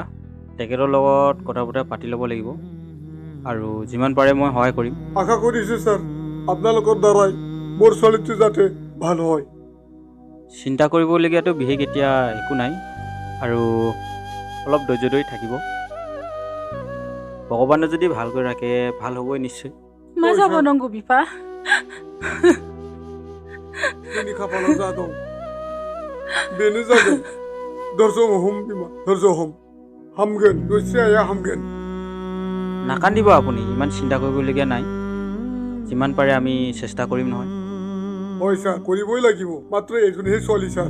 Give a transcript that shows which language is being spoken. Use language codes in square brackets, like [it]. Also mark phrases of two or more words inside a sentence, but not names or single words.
[as] তেখেতৰ লগত কথা বতৰা পাতি ল'ব লাগিব আৰু যিমান পাৰে মই সহায় কৰিম। আশা কৰিছোঁ ছাৰ, আপোনালোকৰ দ্বাৰাই মোৰ ছোৱালীটো যাতে ভাল হয়। চিন্তা কৰিবলগীয়াতো বিশেষ এতিয়া একো নাই আৰু অলপ ধৈৰ্য ধৰি থাকিব। ভগৱানে যদি ভালকৈ ৰাখে ভাল হ'বই নিশ্চয়। [brx] मा जाबावनांगौ बिफा? जोंनि खाफालाव जा दं बेनो जागोन। धैर्य हम बिमा, धैर्य हम। हामगोन, जयश्री आइया हामगोन। [as] নাকান্দিব আপুনি, ইমান চিন্তা কৰিবলগীয়া নাই। যিমান পাৰে আমি চেষ্টা কৰিম নহয়। হয় ছাৰ, কৰিবই লাগিব। মাত্ৰ এজনীহে ছোৱালী ছাৰ।